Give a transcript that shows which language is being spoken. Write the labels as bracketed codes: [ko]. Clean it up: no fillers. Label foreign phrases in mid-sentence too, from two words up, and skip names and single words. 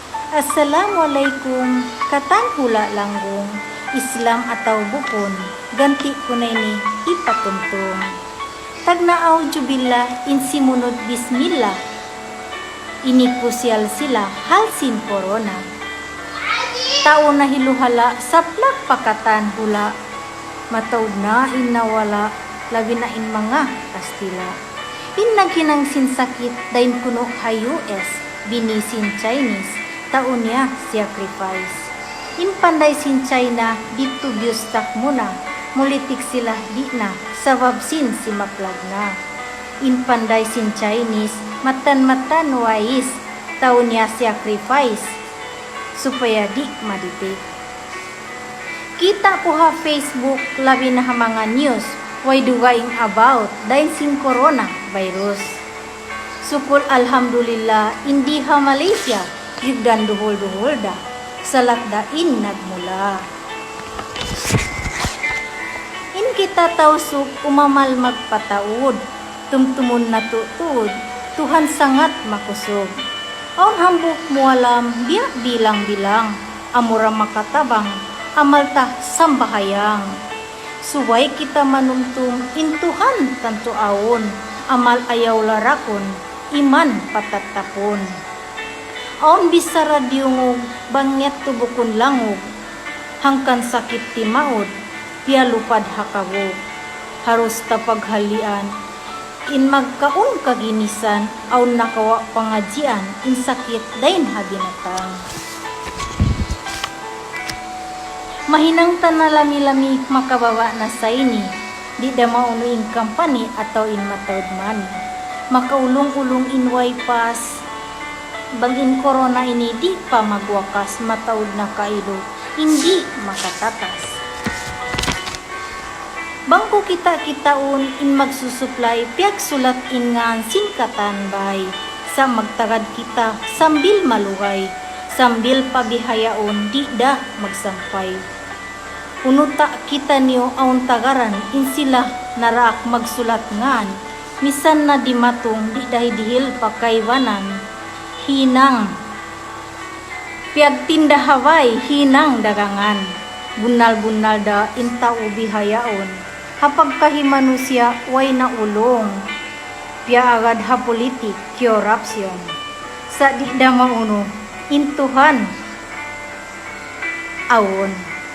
[tsg] Assalamualaikum, katang hula langgong, Islam atau bukon, ganti ko na ini ipatuntong. Tagnaaw jubillah, insimunod bismillah, inipusyal sila halsin corona. Tao na hiluhala, saplak pakatan hula, matawd na inawala, labi na in mga Kastila. Naghinang sinsakit, dain kuno ha US, binisin Chinese, taon niya sacrifice. Panday sin China, dito biustak muna, mulitik sila di na, sa wabsin si maplag na. Panday sin Chinese, matan-matan wais, taon niya sacrifice, supaya di maditik. Kita po ha Facebook, labi na ha mga news, why duwaing about, dain sin [en] corona virus. [tsg] Sukul alhamdulillah, hindi ha Malaysia, yugdan duhol-duhol da, salakdain nagmula. Kita tausuk umamal magpataud, tumtumun na tuud, Tuhan sangat makusog. Ang hambuk mo alam, biyak bilang-bilang, amura makatabang, amalta sambahayang. Suway kita manumtum, intuhan tanto awon, amal ayaw larakon, iman patatapon. Aon bisa radyungog, bangyat tubukon langog, hangkan sakit timaod, piya lupad hakawog. Harus tapaghalian, in magkaon kaginisan, aon nakawa pangadjian, in sakit dain habinatang. Mahinang tanalami-lami makabawa na sa ini, di da mauno in company atau in matawd money. Makaulong-ulong in pas, bangin corona ini di pa magwakas, matawd na kailo, hindi makatatas. Bangko kita-kitaon in magsusuplay, piag sulat in nga singkatan bay, sa magtagad kita sambil maluhay, sambil pabihayaon di da magsampay. Unuta kita niyo aun tagaran, in sila naraak magsulat ngan, misan na di matong di dahi dihil pakaywanan, hinang piag tindahaway, hinang dagangan, bunal-bunal da inta ubihayaon, hapag kahimanusya way na ulong, piya agad ha politik, corruption, sa di da mauno, intuhan awon.